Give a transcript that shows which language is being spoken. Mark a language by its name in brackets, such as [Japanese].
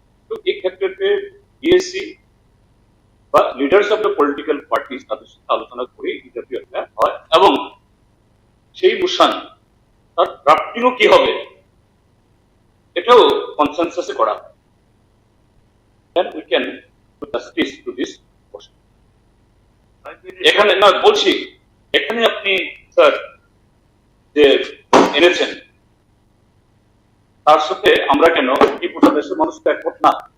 [Bangla] তো এই ক্ষেত্রে বিএসসি বা leaders of the political parties তাদের সাথে আলোচনা করে ইন্টারভিউ একটা হয় এবং সেই মোশন তার ড্রাফটিংও কি হবে এটাও কনসেনসাসে করা হয়। [English] Then we can do justice to this motion. [Bangla] এখানে না বলছি, এখানে আপনি স্যার যে এনেছেন তার সাথে আমরা কেন এই গোটা দেশের মানুষ তো একমত না?